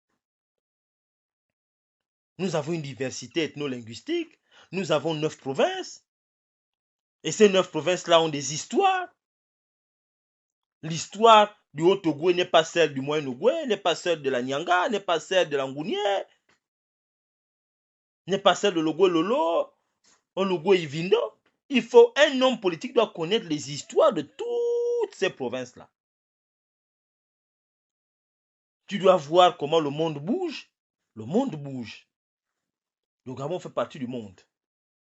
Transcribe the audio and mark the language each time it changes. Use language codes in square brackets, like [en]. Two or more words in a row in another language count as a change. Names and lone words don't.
[fr] Nous avons une diversité ethno-linguistique, nous avons 9 provinces, et ces 9 provinces-là ont des histoires. L'histoire du Haut-Ogooué n'est pas celle du Moyen-Ogooué, n'est pas celle de la Nyanga, n'est pas celle de l'Angounier, n'est pas celle de l'Ogooué-Lolo, l'Ogooué-Ivindo. Un homme politique doit connaître les histoires de toutes ces provinces-là. Tu dois voir comment le monde bouge. Le monde bouge. Le Gabon fait partie du monde.